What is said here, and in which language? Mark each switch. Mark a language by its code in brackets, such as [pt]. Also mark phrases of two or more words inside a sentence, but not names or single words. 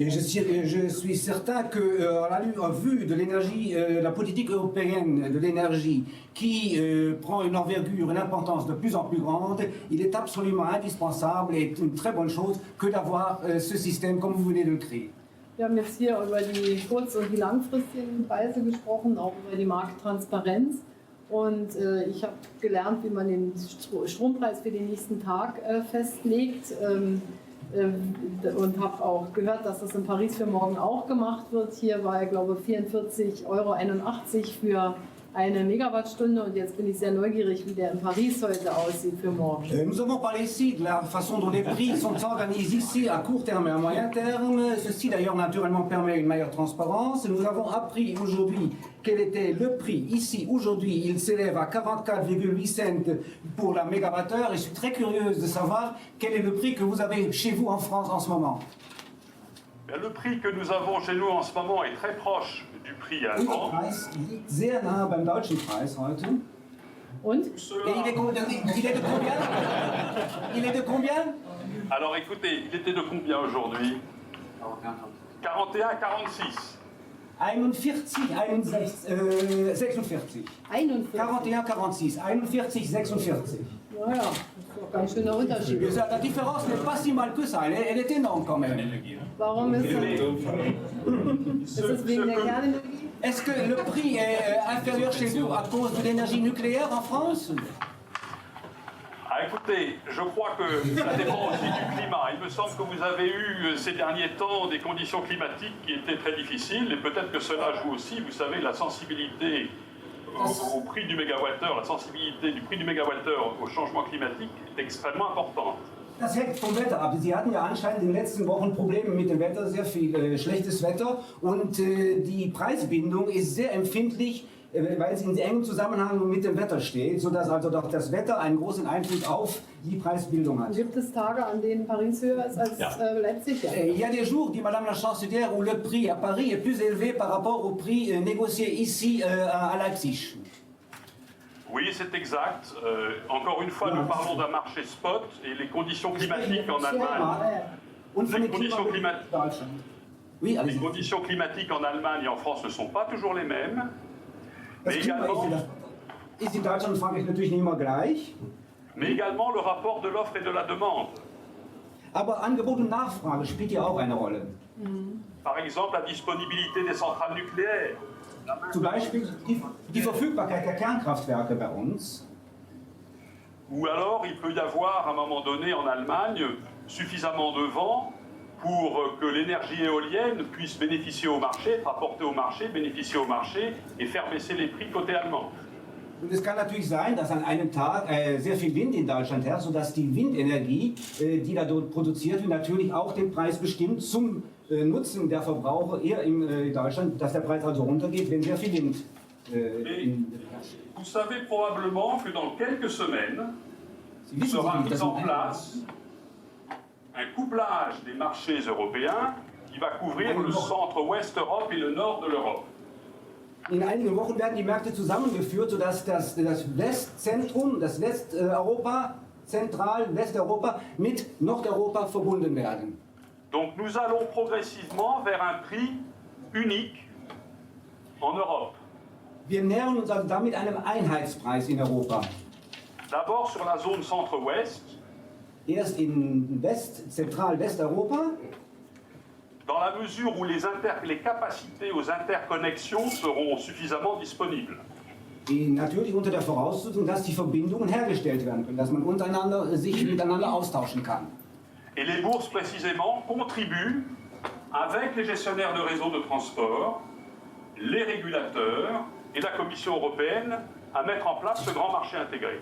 [fr] Et je suis certain que, en vue de l'énergie, la politique européenne de l'énergie, qui prend une envergure, une importance de plus en plus grande, il est absolument indispensable et une très bonne chose que d'avoir ce système comme vous venez de le créer. [de] Wir haben jetzt hier über die kurz- und die langfristigen Preise gesprochen, auch über die Markttransparenz. Und ich habe gelernt, wie man den Strompreis für den nächsten Tag festlegt und habe auch gehört, dass das in Paris für morgen auch gemacht wird. Hier war, ich glaube, 44,81 € für eine Megawattstunde und jetzt bin ich sehr neugierig, wie der in Paris heute aussieht für morgen. [fr] Nous avons parlé ici de la façon dont les prix sont organisés ici à court terme et à moyen terme. Ceci d'ailleurs naturellement permet une meilleure transparence. Nous avons appris aujourd'hui quel était le prix ici aujourd'hui. Il s'élève à 44,8 cents pour la mégawattheure et je suis très curieuse de savoir quel est le prix que vous avez chez vous en France en ce moment. Le prix que nous avons chez nous en ce moment est très proche du prix [de] Unser [fr] allemand. [de] Preis liegt sehr nah beim deutschen Preis heute. Und? [fr] Et il est de combien? Il est de combien? Alors écoutez, il était de combien aujourd'hui 41, 46. 41, 46. 41. 41, 46. 41, 46. [de] Naja, das ist doch ein ganz schöner Unterschied. [fr] La différence n'est pas si mal que ça, elle est énorme quand même. [de] Warum ist es wegen der Kernenergie? [fr] Est-ce que le prix est inférieur chez vous à cause de l'énergie nucléaire en France? Ah, écoutez, je crois que ça dépend aussi du climat. Il me semble que vous avez eu ces derniers temps des conditions climatiques qui étaient très difficiles et peut-être que cela joue aussi. Vous savez, la sensibilité au prix du mégawattheure, la sensibilité du prix du mégawattheure au changement climatique est extrêmement importante. [de] Das hängt vom Wetter ab. Sie hatten ja anscheinend in den letzten Wochen Probleme mit dem Wetter, sehr viel schlechtes Wetter und die Preisbindung ist sehr empfindlich, weil es in engem Zusammenhang mit dem Wetter steht, sodass also doch das Wetter einen großen Einfluss auf die Preisbildung hat. Gibt es Tage, an denen Paris höher ist als Leipzig? Ja. [fr] Il y a des jours, dit Madame la Chancelière, où le prix à Paris est plus élevé par rapport au prix négocié ici à Leipzig. Oui, c'est exact. Encore une fois, nous parlons d'un marché spot et les conditions climatiques en Allemagne. Les conditions climatiques en Allemagne et en France ne sont pas toujours les mêmes. [de] Das Klima ist in Deutschland und Frankreich natürlich nicht immer gleich. [fr] Mais également le rapport de l'offre et de la demande. [de] Aber Angebot und Nachfrage spielt ja auch eine Rolle. [fr] Par exemple, la disponibilité des centrales nucléaires. [de] Zum Beispiel die Verfügbarkeit der Kernkraftwerke bei uns. [fr] Ou alors, il peut y avoir à un moment donné en Allemagne suffisamment de vent pour que l'énergie éolienne puisse bénéficier au marché, être apportée au marché, bénéficier au marché et faire baisser les prix côté allemand. [de] Und es kann natürlich sein, dass an einem Tag sehr viel Wind in Deutschland herrscht, sodass die Windenergie, die da dort produziert wird, natürlich auch den Preis bestimmt zum Nutzen der Verbraucher hier in Deutschland, dass der Preis also runtergeht, wenn sehr viel Wind [fr] Vous savez probablement que dans quelques semaines sera mis en place un couplage des marchés européens qui va couvrir le centre-ouest Europe et le nord de l'Europe. [de] In einigen Wochen werden die Märkte zusammengeführt, sodass das Westzentrum, das Westeuropa, Westeuropa mit Nordeuropa verbunden werden. [fr] Donc nous allons progressivement vers un prix unique en Europe. [de] Wir nähern uns also damit einem Einheitspreis in Europa. [fr] D'abord sur la zone centre-ouest. [de] Erst in Zentral-Westeuropa. [fr] Dans la mesure où les capacités aux interconnexions seront suffisamment disponibles. [de] Natürlich unter der Voraussetzung, dass die Verbindungen hergestellt werden können, dass man sich miteinander austauschen kann. [fr] Et les bourses, précisément, contribuent, avec les gestionnaires de réseaux de transport, les régulateurs et la Commission européenne, à mettre en place ce grand marché intégré.